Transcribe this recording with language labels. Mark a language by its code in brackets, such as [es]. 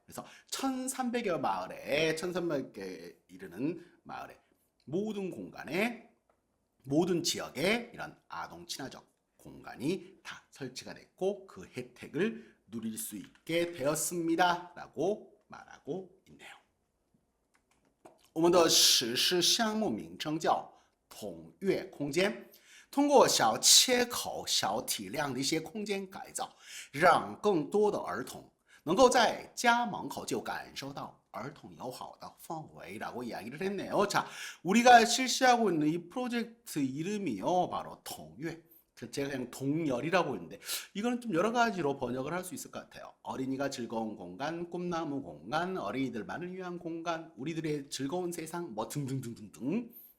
[ko] 그래서 1,300여 마을에 1,300개 이르는 마을에 모든 공간에 모든 지역에 이런 아동 친화적 공간이 다 설치가 됐고 그 혜택을 누릴 수 있게 되었습니다. 라고 말하고 있네요. [zh] 我们的实施项目名称叫统悦空间，通过小切口、小体量的一些空间改造，让更多的儿童能够在家门口就感受到儿童友好的氛围 [ko] 라고 이야기를 했네요. 자, 우리가 실시하고 있는 이 프로젝트 이름이요, 바로 통悦. 제가 그냥 동열이라고 했는데 이거는 좀 여러 가지로 번역을 할 수 있을 것 같아요. 어린이가 즐거운 공간, 꿈나무 공간, 어린이들만을 위한 공간, 우리들의 즐거운 세상, 뭐 등등등등등.